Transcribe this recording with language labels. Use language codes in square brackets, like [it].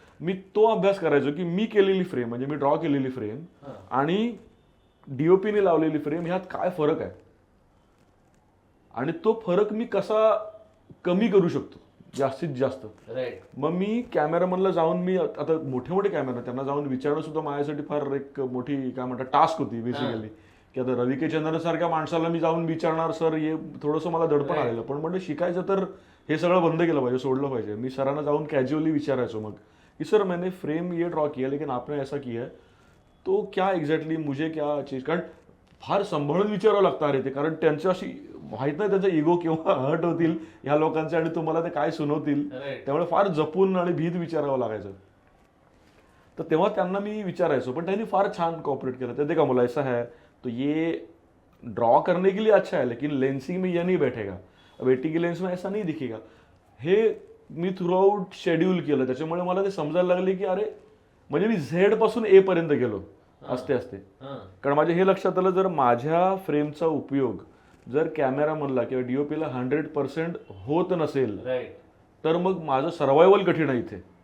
[mr] मी तो अभ्यास करायचो की मी केलेली फ्रेम म्हणजे मी ड्रॉ केलेली फ्रेम आणि डीओपीने लावलेली फ्रेम ह्यात काय फरक आहे आणि तो फरक मी कसा कमी करू शकतो जास्तीत जास्त. मग मी कॅमेरामनला जाऊन, मी आता मोठे मोठे कॅमेरा त्यांना जाऊन विचारणं सुद्धा माझ्यासाठी फार एक मोठी काय म्हणतात टास्क होती बेसिकली. की आता रवी के चंद्रन सारख्या माणसाला मी जाऊन विचारणार सर, हे थोडंसं मला दडपण आलेलं. पण म्हणजे शिकायचं तर हे सगळं बंद केलं पाहिजे, सोडलं पाहिजे. मी सरांना जाऊन कॅज्युअली विचारायचो मग की [hi] सर मैंने फ्रेम ये ड्रॉ किया लेकिन आपने ऐसा किया है तो क्या एक्झॅक्टली मुझे क्या चीज. [mr] कारण फार सांभाळून विचारावं लागतं अरे ते, कारण त्यांच्या अशी माहित नाही त्यांचा इगो किंवा हर्ट होतील ह्या लोकांचे आणि तुम्हाला ते काय सुनवतील, त्यामुळे फार जपून आणि भीत विचारावं लागायचं. तर तेव्हा त्यांना मी विचारायचो, पण त्यांनी फार छान कॉपरेट केलं. ते का मला [hi] ऐसा है तो ये ड्रॉ करने के लिए अच्छा है लेकिन लेंसिंग में यह नहीं बैठेगा, अब 80 की लेन्स में ऐसा नाही दिखेगा. [mr] हे मी थ्रू आउट शेड्यूल केलं, त्याच्यामुळे मला ते समजायला लागले की अरे म्हणजे मी झेड पासून ए पर्यंत गेलो असते असते. कारण माझ्या हे लक्षात आलं, जर माझ्या फ्रेमचा उपयोग जर कॅमेरा म्हणला किंवा डीओपीला 100% होत नसेल तर मग माझं सर्वायवल कठीण आहे इथे.